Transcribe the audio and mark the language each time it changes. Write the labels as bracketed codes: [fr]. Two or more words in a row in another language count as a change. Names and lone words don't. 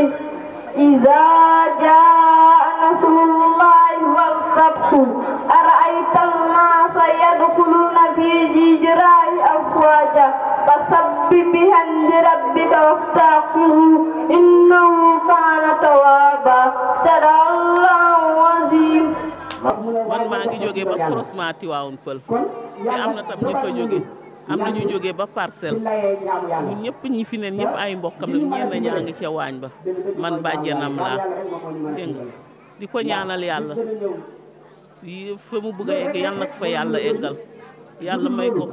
[ar] إذا جاء نصر الله والفتح أرأيت الناس يدخلون في جراء أفواجا فسبح بحمد ربك واستغفره إنه كان توابا. صدق الله العظيم. [wo] man maa ngi jógee ba croisement Tivaouane Peulh te am na tam ñu fa jóge am na ñu jógee ba Parcelles ñun ñëpp ñi fi neen ñëpp ay mbokkam la ñenn ñaa ngi ca waañ ba man bàjjenam laa dégg nga di ko ñaanal yàlla fa mu bëgg a egg yal na ko fa yàlla eggal yàlla may ko